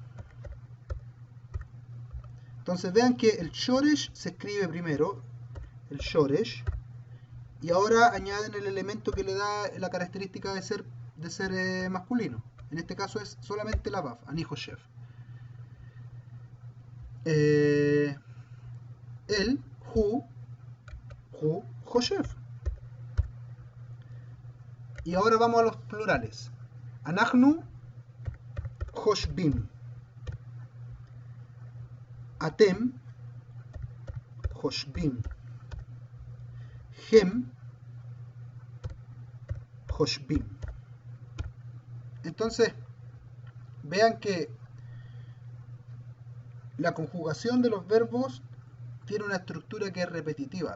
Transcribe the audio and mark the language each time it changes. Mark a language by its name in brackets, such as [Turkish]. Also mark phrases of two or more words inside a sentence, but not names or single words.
[Spanish] Entonces vean que el Shoresh se escribe primero, el Shoresh, y ahora añaden el elemento que le da la característica de ser masculino. En este caso es solamente la Vav, [Hebrew] אני חושב. El, הוא חושב. [Spanish] Y ahora vamos a los plurales. [Hebrew] אנחנו חושבים. Atem, Hoshbim. הם חושבים. [Spanish] Entonces, vean que la conjugación de los verbos tiene una estructura que es repetitiva.